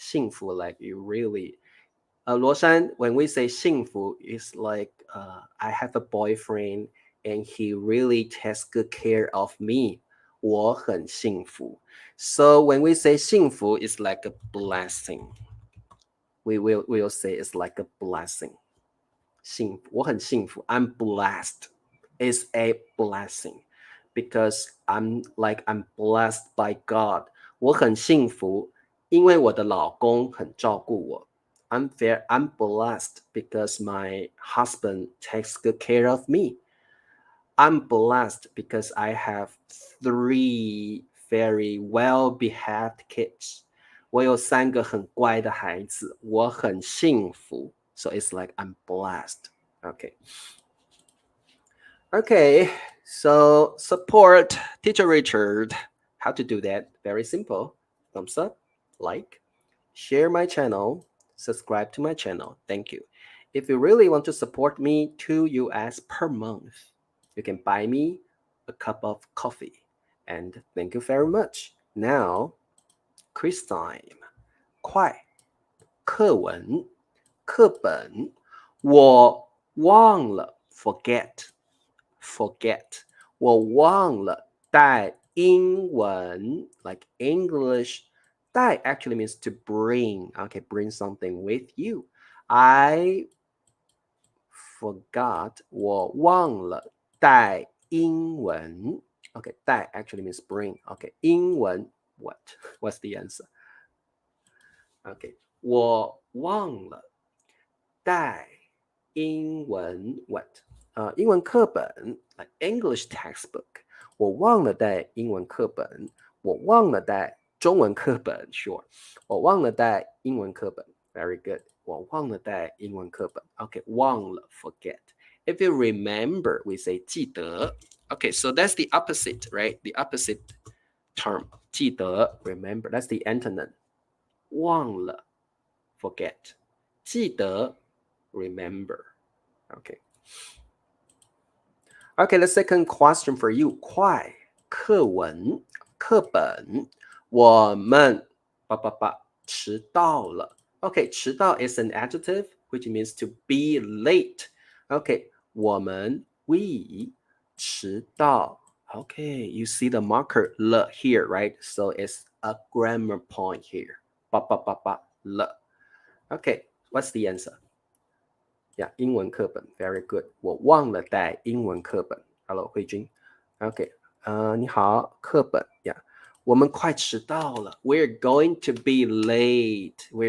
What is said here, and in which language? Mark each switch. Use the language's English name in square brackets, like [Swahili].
[English] 幸福 like you really. 罗珊 when we say 幸福 it's like I have a boyfriend and he really takes good care of me. [Chinese] 我很幸福. [English] So when we say 幸福 it's like a blessing. We'll say it's like a blessing. [Chinese] 幸福我很幸福 [English] I'm blessed. It's a blessing. Because I'm blessed by God. [Chinese] 我很幸福因为我的老公很照顾我. [English] I'm blessed because my husband takes good care of me. I'm blessed because I have 3 very well-behaved kids. [Chinese] 我有3个很乖的孩子，我很幸福. [English] So it's like I'm blessed. Okay, so support Teacher Richard. How to do that? Very simple. Thumbs up, like, share my channel, subscribe to my channel. Thank you. If you really want to support me, $2 per month, you can buy me a cup of coffee. And thank you very much. Now, quiz time. [Chinese] 快课文课本我忘了 forget 我忘了带英文 [English] like English [Chinese] 带 [English] actually means to bring. Okay, bring something with you. I forgot [Chinese] 我忘了带英文 [English] Okay, 带 actually means bring. Okay, 英文 what's the answer? [Chinese] Okay, 我忘了带英文 what? [English] 英文课本 like English textbook. [Chinese] 我忘了带英文课本。我忘了带中文课本 sure. 我忘了带英文课本 [English] very good. [Chinese] 我忘了带英文课本 Okay, 忘了 forget. [English] If you remember, we say 记得 Okay, so that's the opposite, right? The opposite term. 记得 remember. That's the antonym. 忘了 forget. 记得 remember. Okay. Okay, the second question for you. [Chinese] 快课文课本我们迟到了 [English] Okay, 迟到 is an adjective which means to be late. Okay, 我们 we 迟到 Okay, you see the marker 了 here, right? So it's a grammar point here. 了 Okay, what's the answer? Yeah, 英文课本 very good. [Chinese] 我忘了带英文课本 Hello, 慧君 Okay, 你好课本 Yeah, 我们快迟到了 [English] We're going to be late.